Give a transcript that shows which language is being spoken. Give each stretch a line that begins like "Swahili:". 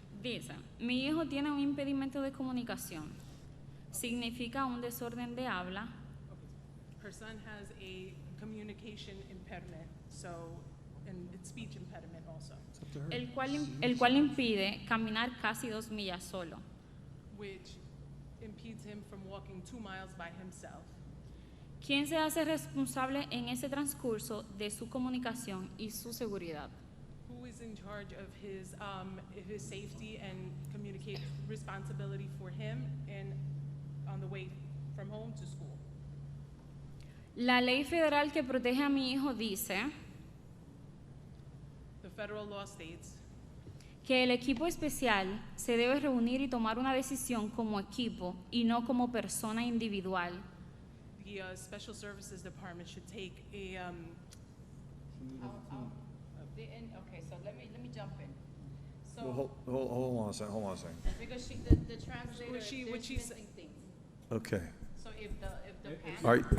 Spanish: Dice, mi hijo tiene un impedimento de comunicación. Significa un desorden de habla.
English: Her son has a communication impairment, and it's speech impediment also.
Spanish: El cual impide caminar casi 2 millas solo.
English: Which impedes him from walking 2 miles by himself.
Spanish: ¿Quién se hace responsable en ese transcurso de su comunicación y su seguridad?
English: Who is in charge of his safety and communicate responsibility for him and on the way from home to school?
Spanish: La ley federal que protege a mi hijo dice
English: The federal law states
Spanish: que el equipo especial se debe reunir y tomar una decisión como equipo y no como persona individual.
English: the Special Services Department should take a Okay, so let me jump in. So Well, hold on a second. Hold on a second. because the translator what she missing things. Okay. So if the panel,